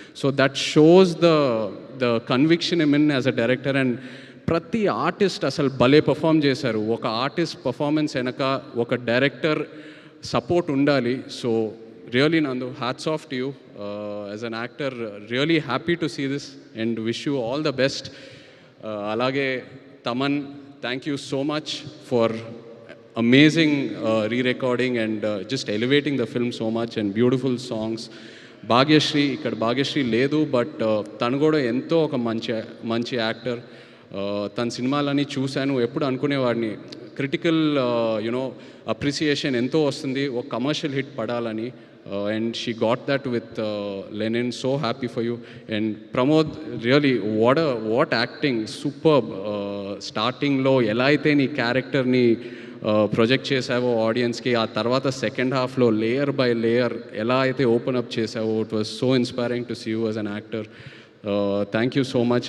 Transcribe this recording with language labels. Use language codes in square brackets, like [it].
[en] So that shows the conviction in as a director. [te] And ప్రతి artist అసలు భలే perform చేశారు. ఒక ఆర్టిస్ట్ పర్ఫార్మెన్స్ వెనక ఒక డైరెక్టర్ సపోర్ట్ ఉండాలి. [en] So really Nandu, hats off to you as an actor. Really happy to see this and wish you all the best. అలాగే Thaman, thank you so much for amazing re-recording and just elevating the film so much and beautiful songs. [te] Bhagyashree, ఇక్కడ భాగ్యశ్రీ లేదు, but తను కూడా ఎంతో ఒక మంచి actor. తన సినిమాలని చూశాను, ఎప్పుడు అనుకునేవాడిని క్రిటికల్ అప్రిసియేషన్ ఎంతో వస్తుంది, ఒక కమర్షియల్ హిట్ పడాలని. [en] and she got that with Lenin. So happy for you. And Pramod, really what acting, superb. [te] Starting లో ఎలా అయితే నీ క్యారెక్టర్ని ప్రొజెక్ట్ చేసావో ఆడియన్స్కి, ఆ తర్వాత సెకండ్ హాఫ్లో లేయర్ బై లేయర్ ఎలా అయితే ఓపెన్ అప్ చేసావో, [en] It was so inspiring to see you as an actor. Thank you so much.